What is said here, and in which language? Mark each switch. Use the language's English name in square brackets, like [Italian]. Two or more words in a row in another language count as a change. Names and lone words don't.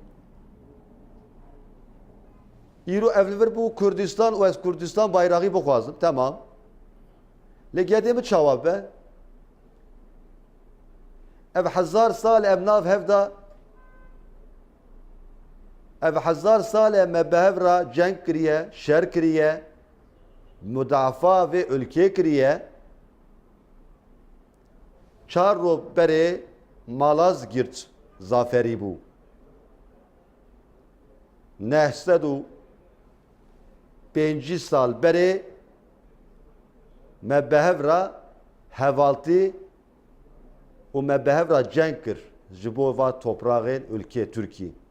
[Kurdish] îro ev li vir bû Kurdistan û ez Kurdistan bayrağî bixwazim temam. Lê gedê min çawa be? Ev hezar sal em nav hevda ev hezar sal me behevra cenk kiriye, şer kiriye, [Turkish] müdafaa ve ülke [Kurdish] kiriye. Çar ro berê Malazgirt zaferî bû. 905 sal berê me behevra hevaltî û me behevra cenk kir ji bo va toprağên ülke Türkiye.